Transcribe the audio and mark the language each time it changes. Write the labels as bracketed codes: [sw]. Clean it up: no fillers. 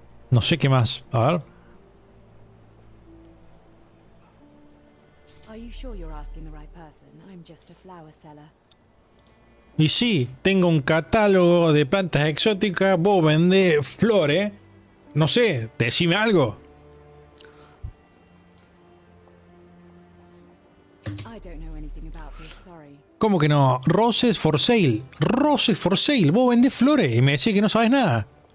[es] No sé qué más. A ver. [en] Are you sure you're asking the right person? I'm just a flower seller. [es] Y sí, tengo un catálogo de plantas exóticas. Vos vendés flores. No sé, decime algo. [en] I don't know anything about this, sorry. [es] ¿Cómo que no? [en] Roses for sale. Roses for sale. [es] Vos vendés flores y me decís que no sabes nada.